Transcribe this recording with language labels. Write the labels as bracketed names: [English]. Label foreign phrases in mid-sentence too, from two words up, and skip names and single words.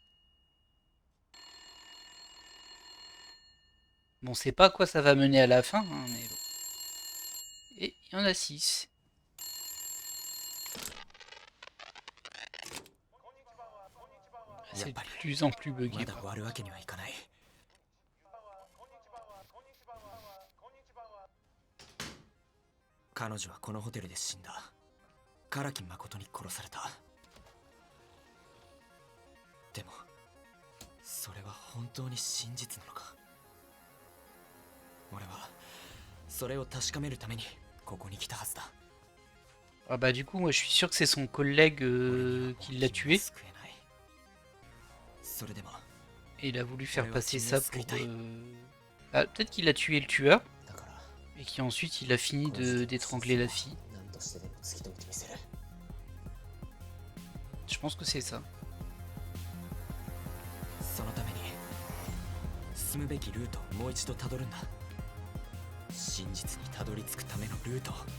[French] Bon, on sait pas à quoi ça va mener à la fin, hein, mais bon. Et il y en a 6. C'est de plus en plus bugué. [Japanese] まだ終わるわけにはいかない。彼女はこのホテルで死んだ。唐木誠に殺された。でもそれは本当に真実なのか。俺はそれを確かめるためにここに来たはずだ。 [French] Ah bah du coup, moi je suis sûr que c'est son collègue qui l'a tué. [Japanese] 救えない。それでも [French] Et il a voulu faire passer ça pour... Ah, peut-être qu'il a tué le tueur. [Japanese] だから [French] Et qu'ensuite il a fini d'étrangler la fille. [Japanese] 何としてでも突き止めてみせる。 [French] Je pense que c'est ça. [Japanese] そのために進むべきルートをもう一度たどるんだ。真実にたどり着くためのルートを。